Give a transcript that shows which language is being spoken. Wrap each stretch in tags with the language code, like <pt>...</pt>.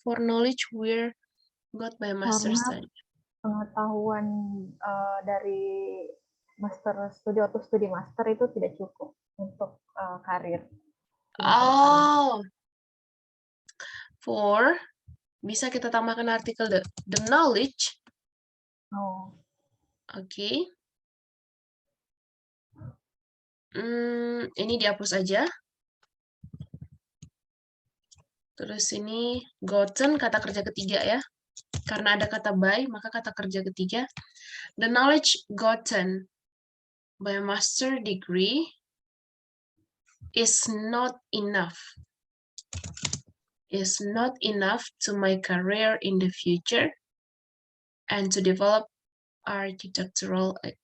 <en>For knowledge we're got by master study.</en> <id>Pengetahuan dari master studi atau studi master itu tidak cukup untuk karir. Oh, for bisa kita tambahkan artikel</id> <en>the knowledge.</en> <id>Oh. Oke. Ini dihapus aja. Terus ini gotten kata kerja ketiga ya. Karena ada kata by, maka kata kerja ketiga.</id> <en>The knowledge gotten by master degree is not enough. Is not enough to my career in the future and to develop architectural.</en>